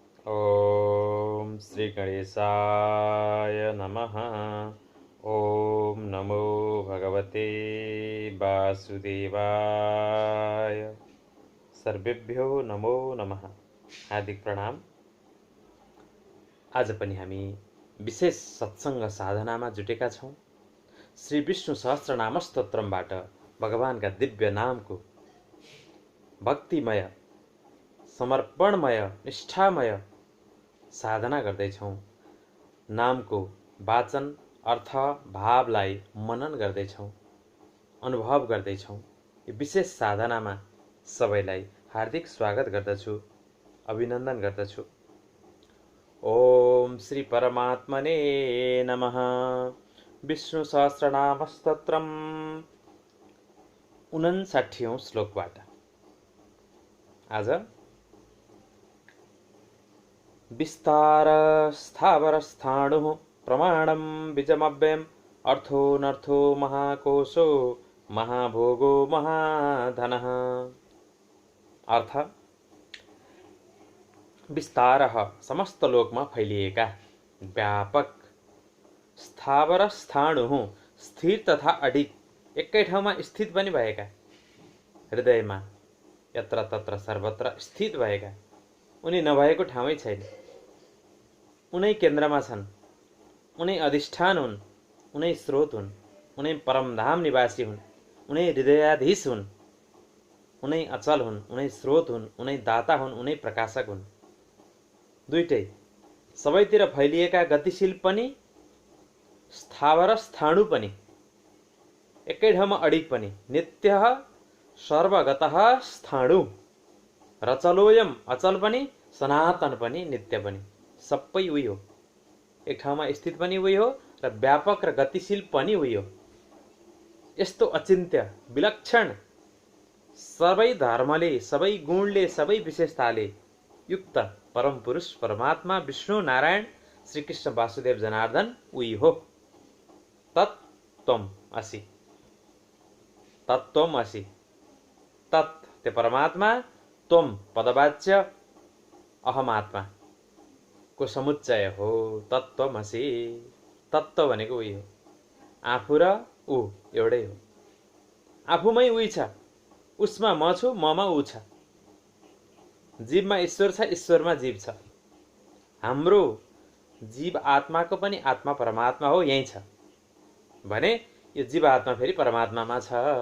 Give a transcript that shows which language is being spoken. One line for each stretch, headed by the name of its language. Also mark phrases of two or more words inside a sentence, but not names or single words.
Sanskrit: ओम श्री गणेशाय नमः। ओम नमो भगवते वासुदेवाय। सर्वेभ्यो नमो नमः।
Nepali: हार्दिक प्रणाम। आज पनि हामी विशेष सत्संग साधनामा जुटेका छौँ। श्री विष्णु सहस्रनाम स्तोत्रमबाट भगवानका दिव्य नामको भक्तिमय, समर्पणमय, निष्ठामय साधना गर्दैछौँ। नामको वाचन, अर्थ, भावलाई मनन गर्दैछौँ, अनुभव गर्दैछौँ। यो विशेष साधनामा सबैलाई हार्दिक स्वागत गर्दछु, अभिनन्दन गर्दछु।
Sanskrit: ओम श्री परमात्मने नमः।
Nepali: विष्णु सहस्रनाम स्तोत्रम 59औं श्लोकबाट आज
Sanskrit: विस्तार स्थावरस्थाणुः प्रमाणं बीजमव्ययम् अर्थो महाकोशो महाभोगो महाधनः।
Nepali: अर्थ, विस्तारः समस्त लोकमा फैलिएका व्यापक, स्थावर स्थाणुः स्थिर तथा अडिग, एकै ठाउँमा स्थित पनि भएका, हृदयमा यत्र तत्र सर्वत्र स्थित भएका, उनी नभएको ठाउँै छैन। उनै केन्द्रमा छन्, उनै अधिष्ठान हुन्, उनै स्रोत हुन्, उनै परमधाम निवासी हुन्, उनै हृदयाधीश हुन्, उनै अचल हुन्, उनै स्रोत हुन्, उनै दाता हुन्, उनै प्रकाशक हुन्। दुईटै सबैतिर फैलिएका, गतिशील पनि, स्थावर स्थाणु पनि, एकै ठाउँमा अडिग पनि,
Sanskrit: नित्यः सर्वगतः स्थाणु,
Nepali: रचलोयम अचल पनि, सनातन पनि, नित्य पनि, सबै उही हो। एक ठाउँमा स्थित पनि उही हो र व्यापक र गतिशील पनि उही हो। यस्तो अचिन्त्य, विलक्षण, सबै धर्मले, सबै गुणले, सबै विशेषताले युक्त परम पुरुष परमात्मा विष्णु नारायण श्रीकृष्ण वासुदेव जनार्दन उही हो।
Sanskrit: तत्त्वम असि, तत्त्वम असि,
Nepali: तत् ते परमात्मा, त्वम पदवाच्य, अहमात्मा को समुच्चय हो। तत्त्वमसि, तत्त्व भनेको उही हो। आफू र ऊ एउटै हो। आफूमै उही छ, उसमा म छु, ममा ऊ छ। जीवमा ईश्वर छ, ईश्वरमा जीव छ। हाम्रो जीव आत्माको पनि आत्मा परमात्मा हो, यही छ भने यो जीव आत्मा फेरि परमात्मामा छ।